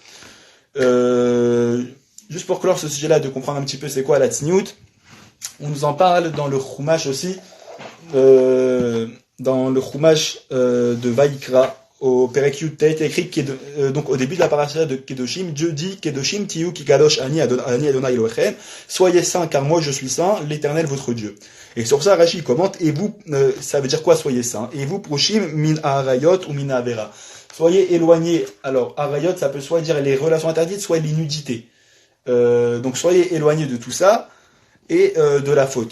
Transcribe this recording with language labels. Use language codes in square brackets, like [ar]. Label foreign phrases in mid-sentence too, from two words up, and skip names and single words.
[fr] Juste pour clore ce sujet-là, de comprendre un petit peu c'est quoi la tsniout, on nous en parle dans le Chumash aussi, dans le Chumash de Vaïkra, au [he] פרק יוד-טית, [fr] écrit donc au début de la paracha de Kedoshim, Dieu dit [he] קדושים תהיו כי קדוש אני אדוני אלהיכם, [fr] soyez saints car moi je suis saint, l'Éternel votre Dieu. Et sur ça, Rashi commente, et vous, ça veut dire quoi soyez saints? Et vous, [he] פרושים מן עריות [fr] ou [he] מן עבירה. [fr] Soyez éloignés. Alors, arayot, ça peut soit dire les relations interdites, soit les nudités. Donc soyez éloignés de tout ça et de la faute.